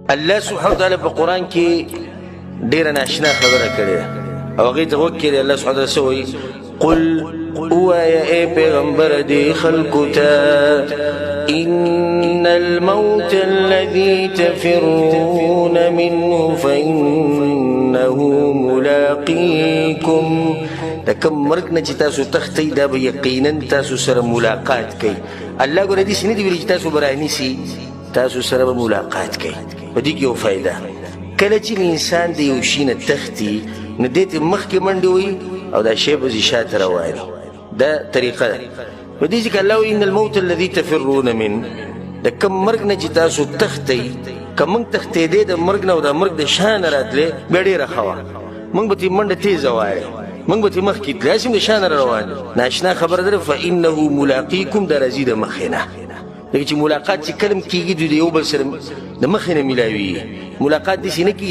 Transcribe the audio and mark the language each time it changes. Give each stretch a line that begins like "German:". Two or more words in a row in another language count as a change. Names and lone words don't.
Pashto: الله
Arabic: سبحانه وتعالى
Pashto: په قرآن کې ډېره ناشنا خبره کړې ده او هغې ته غوږ کړې الله
Arabic: سبحانه وتعالى
Pashto: څه وایي قل ووايه اي پیغمبر دي خلقو ته
Arabic: ان الموت الذي تفرون منه فانه ملاقيكم
Pashto: دا کم مرګ نه چې تاسو تختی دا به یقینا تاسو سره ملاقات کوي الله ګوره داسې نه دي ویلي چې تاسو به رانیسي تاسو سره به ملاقات کوي په دې کې یو فایده کله چې انسان د یو شي نه تښتي نو دې ته مخکې منډې وایي او دا شی به ځي شاته رواني دا طریقه ده په دې ځکه الله وایي
Arabic: ان الموت الذي تفرون منه
Pashto: د کوم مرګ نه چې تاسو تښتئ که موږ تښتېدې د مرګ نه او د مرګ د شا نه راتلې بیا ډېره ښه وه موږ به ترې منډه تېزه وایو موږ به ترې مخکې تللی هسې هم د شا نه روان ناشنا خبره ده
Arabic: فانه ملاقیکم
Pashto: دا راځي د مخې نه لکه چې ملاقات چې کله هم کېږي دوی د یو بل سره د مخې نه میلاویږي ملاقات داسې نه کېږي